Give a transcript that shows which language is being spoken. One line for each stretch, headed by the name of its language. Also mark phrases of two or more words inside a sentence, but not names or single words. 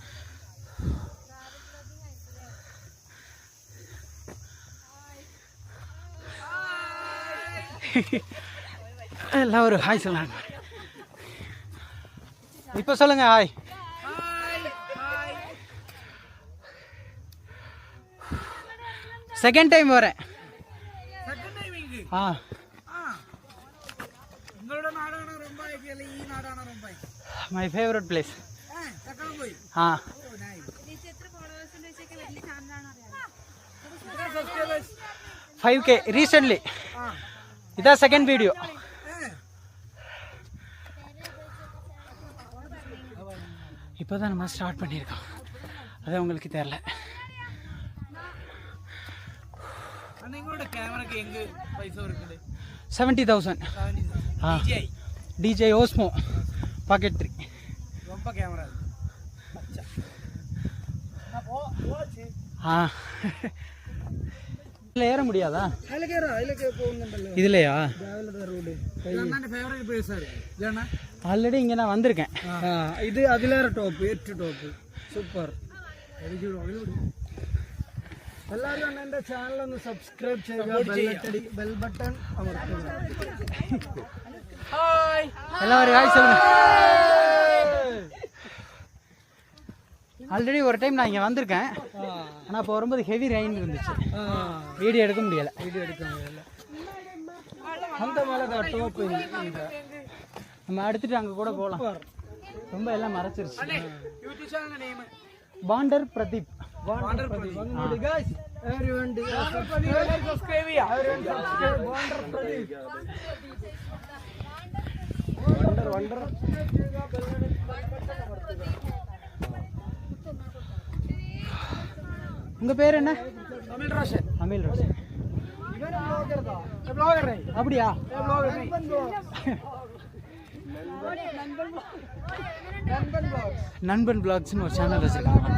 Tamil: எல்லாம் ஒரு ஹாய் சொல்லாங்க. இப்போ சொல்லுங்க ஹாய்.
English: second time
Tamil: வரேன்.
English: my favorite place. 5K recently.
Tamil: இதான்
English: second video.
Tamil: இப்போ தான் நம்ம ஸ்டார்ட் பண்ணியிருக்கோம். அது உங்களுக்கு தெரியல. கேமராக்கு எங்க பைசா இருக்குது? 70,000. டிஜே ஓஸ்மோ பாக்கெட் 3. ரொம்ப கேமரா இதில் ஏற முடியாதா? இதுலையா? ஆல்ரெடி இங்கே நான் வந்திருக்கேன்.
Malayalam: ഇത് അതിലേറെ ടോപ്പ്, ഏറ്റവും ടോപ്പ്. സൂപ്പർ. എല്ലാവരും തന്നെ എൻ്റെ ചാനലൊന്ന് സബ്സ്ക്രൈബ് ചെയ്യുക,
English: bell button
Malayalam: അമർത്തുക. ഹായ്.
Tamil: எல்லாரும் ஹாய் சொல்லுங்க. ஆல்ரெடி ஒரு டைம் நான் இங்கே வந்திருக்கேன். ஆனால் இப்போ வரும்போது
English: heavy rain
Tamil: இருந்துச்சு. வீடியோ எடுக்க முடியலை. அந்த மேலே தான் டோப்பு. நம்ம எடுத்துட்டு அங்கே கூட போகலாம். ரொம்ப எல்லாம் மறைச்சிருச்சு. பாண்டர் பிரதீப்.
English: Wander Pradeep. Guys, everyone subscribe. Wander Pradeep. Wander.
Tamil: உங்க பேர் என்ன? அமில் ரோஷன். இவர் vlogger தான். அப்படியா? நண்பன் பிளாக்ஸ்னு ஒரு சேனல் வச்சிருக்காங்க.